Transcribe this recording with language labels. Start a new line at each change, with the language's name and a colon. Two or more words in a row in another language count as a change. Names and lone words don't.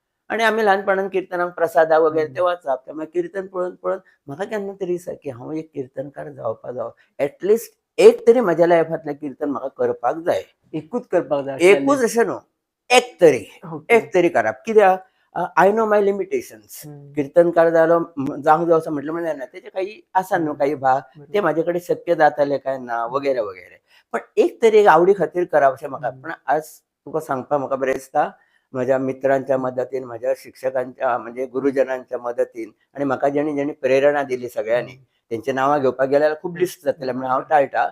Konkani: आणि आम्ही ल्हानपणान कीर्तनाक प्रसादा वगैरे ते वाचप, त्यामुळे कीर्तन पळोवन पळोवन म्हाका केन्ना तरी दिसता की हांव एक कीर्तनकार जावपा जावो. एटलिस्ट एक तरी म्हज्या लायफांतलें कीर्तन म्हाका करपाक जाय. एकूच करपाक जाय. एकूच अशें न्हू, एक तरी एक तरी करप. कित्याक
English: I know my limitations.
Konkani: कीर्तनकार जावंक जाय असं म्हटलं म्हणजे ना, त्याचे काही आसा न्हू काही भाग, ते म्हाजे कडेन शक्य जाताले काय ना वगैरे वगैरे. पण एक तरी एक आवडी खातीर करप अशें म्हाका. पण आज तुका सांगपाक म्हाका बरें दिसता, म्हज्या मित्रांच्या मदतीन, म्हज्या शिक्षकांच्या म्हणजे गुरुजनांच्या मदतीन आनी म्हाका जेणी प्रेरणा दिली सगळ्यांनी, तेंची नांवां घेवपाक गेल्यार खूब लिस्ट जातलें म्हणून हांव टाळटां.